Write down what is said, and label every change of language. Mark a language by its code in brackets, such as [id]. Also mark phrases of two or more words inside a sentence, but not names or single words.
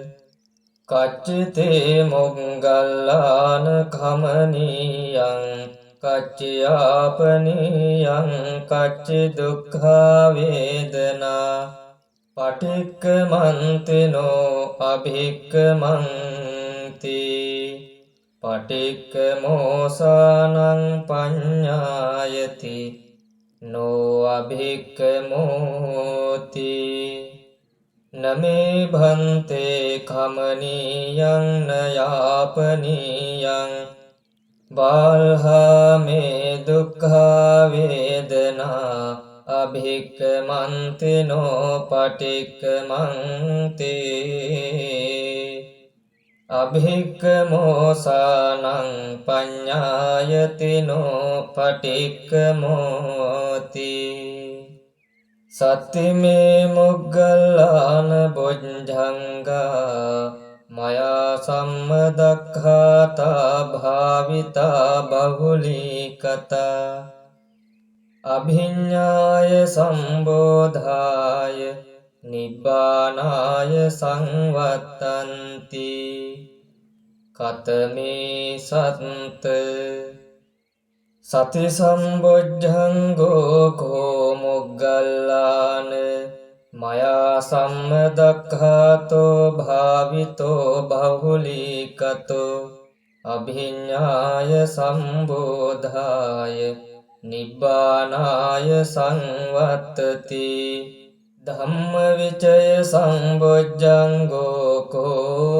[pi] කච්චිතේ මොග්ගල්ලාන කමනීයං කච්චයාපනීයං කච්චි දුක්ඛා වේදනා පටික්කමන්තිනෝ අභික්කමන්ති පටික්කමෝසානං පඤ්ඤායති නෝ අභික්කමෝති නමේ භන්තේ කමනීයං නයාපනීයං බාල්හාමේ දුක්ඛා වේදනා අභික්කමන්තිනෝ පටික්කමන්ති අභික්කමෝසානං පඤ්ඤායතිනෝ පටික්කමෝති සත්තිමේ මොග්ගල්ලාන බොජ්ජංගා මයා සම්මදක්ඛාතා භාවිතා බහුලීකතා අභිඤ්ඤාය සම්බෝධාය නිබ්බානාය සංවත්තන්ති කතමේ සත්ත සති සම්බොජ්ජංගෝ කෝ මොග්ගල්ලාන මයා සම්මදක්ඛාතෝ භාවිතෝ බහුලීකතෝ අභිඤ්ඤාය සම්බෝධාය නිබ්බානාය සංවත්තති ධම්මවිචය සම්බොජ්ජංගෝ කෝ